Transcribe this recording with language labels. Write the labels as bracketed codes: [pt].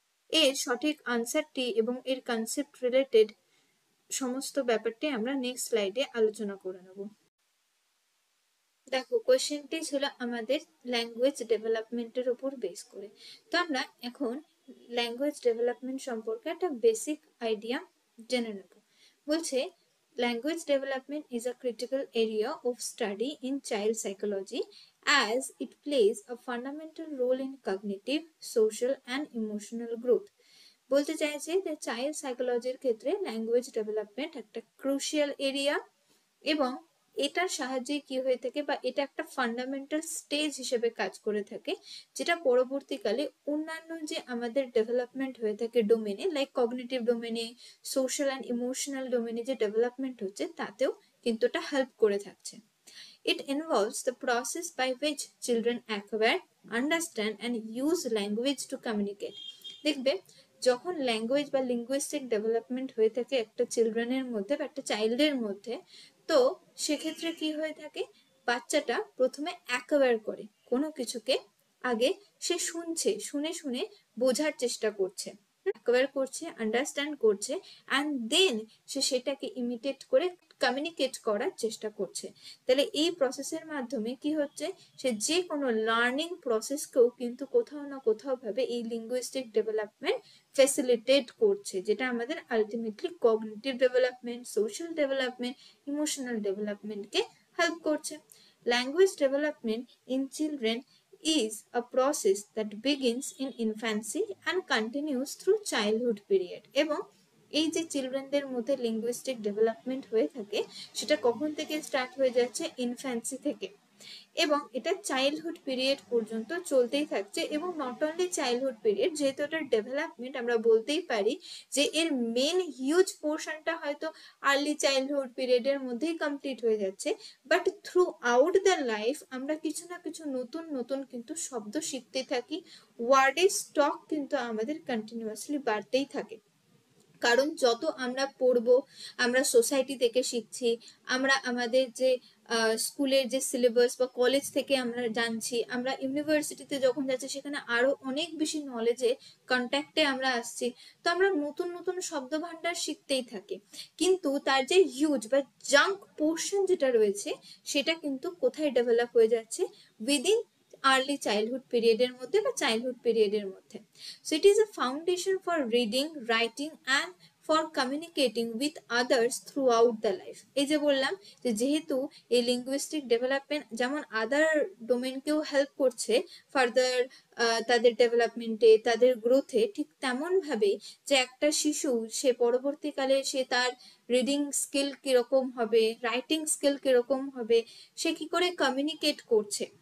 [bn] এর সঠিক আনসারটি এবং এর কনসেপ্ট রিলেটেড সমস্ত ব্যাপারটি আমরা নেক্সট স্লাইডে আলোচনা করে নেব। দেখো কোয়েশ্চেনটি ছিল আমাদের ল্যাঙ্গুয়েজ ডেভেলপমেন্টের উপর বেস করে, তো আমরা এখন ল্যাঙ্গুয়েজ ডেভেলপমেন্ট সম্পর্কে একটা বেসিক আইডিয়া জেনে নেব। বলছে [en] language development is a critical area of study in child psychology as it plays a fundamental role in cognitive, social and emotional growth. [bn] বলতে চাইছে যে চাইল্ড সাইকোলজির ক্ষেত্রে ল্যাঙ্গুয়েজ ডেভেলপমেন্ট একটা ক্রুশিয়াল এরিয়া এবং এটার সাহায্যে কি হয়ে থাকে বা এটা একটা ফান্ডামেন্টাল স্টেজ হিসেবে কাজ করে থাকে, যেটা পরবর্তীকালে অন্যান্য যে আমাদের ডেভেলপমেন্ট হয়ে থাকে ডোমেনে লাইক কগনিটিভ ডোমেনে, সোশ্যাল অ্যান্ড ইমোশনাল ডোমেনে যে ডেভেলপমেন্ট হচ্ছে তাতেও কিন্তু এটা হেল্প করে থাকছে। [en] It involves the process by which children acquire, understand and use language to communicate. [bn] দেখবে যখন ল্যাঙ্গুয়েজ বা লিঙ্গুইস্টিক ডেভেলপমেন্ট হয়ে থাকে একটা চিলড্রেনের মধ্যে বা একটা চাইল্ডের মধ্যে, তো সেক্ষেত্রে কি হয়ে থাকে বাচ্চাটা প্রথমে অ্যাকোয়ার করে কোনো কিছুকে, আগে সে শুনছে, শুনে শুনে বোঝার চেষ্টা করছে, অ্যাকোয়ার করছে, আন্ডারস্ট্যান্ড করছে, অ্যান্ড দেন সে সেটাকে ইমিটেট করে কমিউনিকেট করার চেষ্টা করছে। তাহলে এই প্রসেসের মাধ্যমে কি হচ্ছে, সে যে কোনো লার্নিং প্রসেসকেও কিন্তু কোথাও না কোথাও ভাবে এই লিঙ্গুইস্টিক ডেভেলপমেন্ট ফ্যাসিলিটেট করছে, যেটা আমাদের ultimately cognitive development, social development, emotional ডেভেলপমেন্টকে help করছে। [en] Language development in children is a process that begins in infancy and continues through childhood period। [bn] এবং এই যে চিলড্রেনদের মধ্যে লিঙ্গুইস্টিক ডেভেলপমেন্ট হয়ে থাকে সেটা কখন থেকে স্টার্ট হয়ে যাচ্ছে, ইনফ্যান্সি থেকে, এবং এটা চাইল্ডহুড পিরিয়ড পর্যন্ত চলতেই থাকছে। এবং নট অনলি চাইল্ডহুড পিরিয়ড, যেহেতু এটার ডেভেলপমেন্ট আমরা বলতেই পারি যে এর মেন হিউজ পোর্শনটা হয়তো আর্লি চাইল্ডহুড পিরিয়ডের মধ্যেই কমপ্লিট হয়ে যাচ্ছে, [en] but throughout the life [bn] আমরা কিছু না কিছু নতুন নতুন কিন্তু শব্দ শিখতে থাকি, ওয়ার্ডের স্টক কিন্তু আমাদের কন্টিনিউয়াসলি বাড়তেই থাকে। কারণ যত আমরা পড়বো, আমরা সোসাইটি থেকে শিখছি, আমরা আমাদের যে স্কুলের যে সিলেবাস বা কলেজ থেকে আমরা জানছি, আমরা ইউনিভার্সিটিতে যখন যাচ্ছি সেখানে আরো অনেক বেশি নলেজে কন্ট্যাক্টে আমরা আসছি, তো আমরা নতুন নতুন শব্দ ভান্ডার শিখতেই থাকি। কিন্তু তার যে হিউজ বা জাঙ্ক পোর্শন যেটা রয়েছে সেটা কিন্তু কোথায় ডেভেলপ হয়ে যাচ্ছে, উইদিন আর্লি চাইল্ডহুড পিরিয়ডের মধ্যে বা চাইল্ডহুড পিরিয়ডের মধ্যে। [en] So it is a foundation for reading, writing and for communicating with others throughout the life। [bn] এই যে বললাম যে যেহেতু এই লিঙ্গুইস্টিক ডেভেলপমেন্ট যেমন আদার ডোমেনকেও হেল্প করছে ফার্দার তাদের ডেভেলপমেন্টে, তাদের গ্রোথে, ঠিক তেমন ভাবে যে একটা শিশু সে পরবর্তীকালে সে তার রিডিং স্কিল কিরকম হবে, রাইটিং স্কিল কিরকম হবে, সে কি করে কমিউনিকেট করছে।